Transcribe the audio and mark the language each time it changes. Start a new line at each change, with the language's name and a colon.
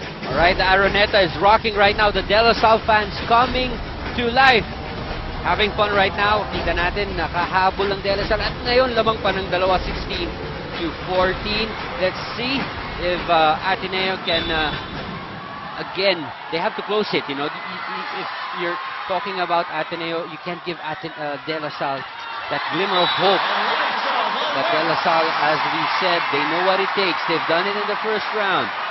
English: Alright, the Araneta is rocking right now. The De La Salle fans coming to life. Having fun right now.
Filipino: Kita natin, nakahabol ang De La Salle. At ngayon, lamang pa ng 16 to 14.
English: Let's see if Ateneo can, again, they have to close it. If you're talking about Ateneo, you can't give De La Salle that glimmer of hope. But De La Salle, as we said, they know what it takes. They've done it in the first round.